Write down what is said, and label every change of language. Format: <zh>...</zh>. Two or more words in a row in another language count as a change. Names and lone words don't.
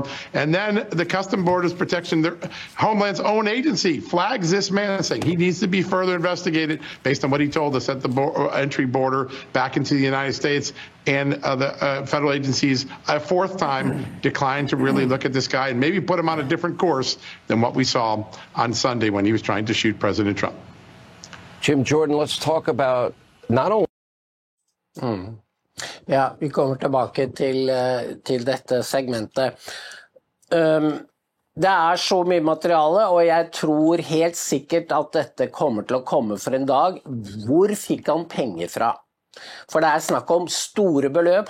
<en>And then the Custom Borders Protection, the Homeland's own agency, flags this man, saying he needs to be further investigated based on what he told us at the entry border back into the United States. And the federal agencies, a fourth time, declined to really look at this guy and maybe put him on a different course than what we saw on Sunday when he was trying to shoot President Trump. Jim Jordan, let's talk about not only...</en> <no>Ja, vi kommer tilbake til dette segmentet. Det så mye materiale, og jeg tror helt sikkert at dette kommer til å komme for en dag. Hvor fikk han penger fra? For det snakk om store beløp.</no>